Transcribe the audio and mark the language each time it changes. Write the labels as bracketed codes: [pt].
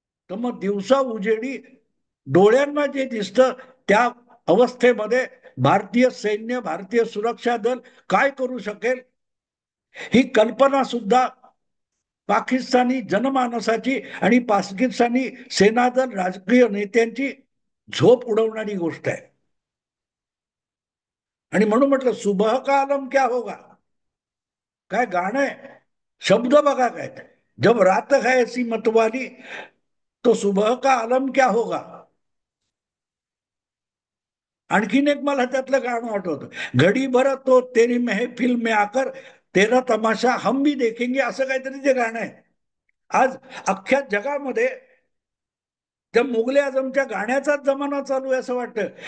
[mr] तर मग दिवसा उजेडी डोळ्यांना जे दिसतं त्या अवस्थेमध्ये भारतीय सैन्य, भारतीय सुरक्षा दल काय करू शकेल, ही कल्पना सुद्धा पाकिस्तानी जनमानसाची आणि पाकिस्तानी सेनादल राजकीय नेत्यांची झोप उडवणारी गोष्ट आहे. आणि म्हणून म्हटलं [hi] सुबह का आलम क्या होगा, [mr] काय गाणं आहे, शब्द बघा काय. [hi] जब रात है ऐसी मतवाली तो सुबह का आलम क्या होगा. [mr] आणखीन एक मला त्यातलं गाणं आठवतं, [hi] घडी भर तो तेरी महफिल में आकर तेरा तमाशा हम भी देखेंगे, [mr] असं काहीतरी ते गाणं आहे. आज अख्ख्या जगामध्ये त्या मुगले आजमच्या गाण्याचाच जमाना चालू आहे असं वाटतं.